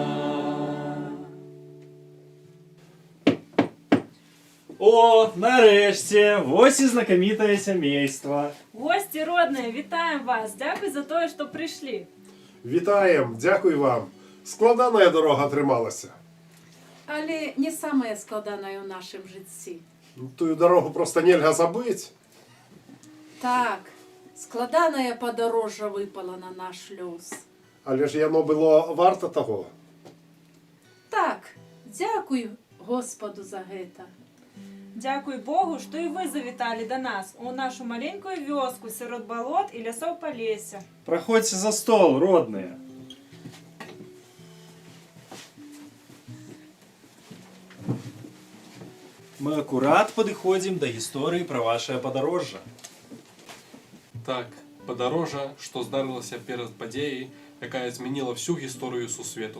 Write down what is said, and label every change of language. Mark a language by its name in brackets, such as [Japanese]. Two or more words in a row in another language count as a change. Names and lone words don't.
[Ukrainian] О, нарешті, ось і знакомітае сямейство. Гості родні, вітаємо вас! Дякую за те, що прийшли. Вітаєм, дякую вам. Складана дорога трималася. [Belarusian] Але не самая складаная ў нашым жыцці. [Russian] Тую дорогу просто нельга забыть. [Belarusian] Так, складанае падарожжа выпала на наш лёс. Але ж яно было варта того. Так, дзякуй Господу за гэта. [Ukrainian] Дякую Богу, що і ви завітали до нас у нашу маленькую вёску серед болот і лясов Полесся. [Russian] Проходьте за стол, родные. [Belarusian] Мы аккурат падыходзім да гісторыі пра вашае падарожжа. Так, падарожжа, што здарылася перад падзеяй, якая змяніла всю гісторыю сусвету.